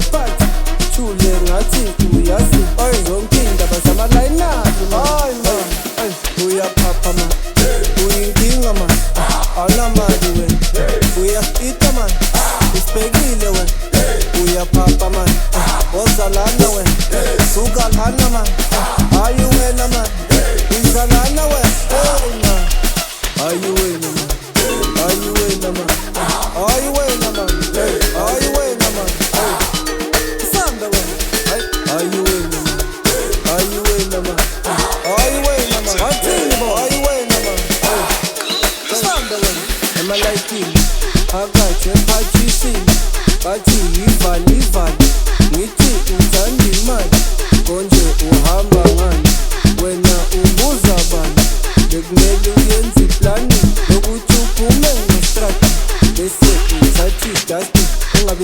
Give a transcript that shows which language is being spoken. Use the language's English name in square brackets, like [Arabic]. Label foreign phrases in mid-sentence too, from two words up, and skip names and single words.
[Zulu] phansi thule ngathi uyazi zonke indaba zamalayinazi uyaphapha man uyinkinga man awunamali wena uyafita man usibhekile wena uyaphapha man wozalana wena sukalana man ayuwena man izalana wena ayuwena man ayuwena man ayuwena man ayuwena man samba wena ayuwena man ayuwena man ayuwena man athini bo ayuwena man samba wena [English] am I like you [Zulu] akathi ephathisini bathi ivali ngithi uthanda imali konje uhamba ngani wena ubuza bani bekumele uyenze iplani yokuthi uphume ngestrati bese uthatha idasti ungabi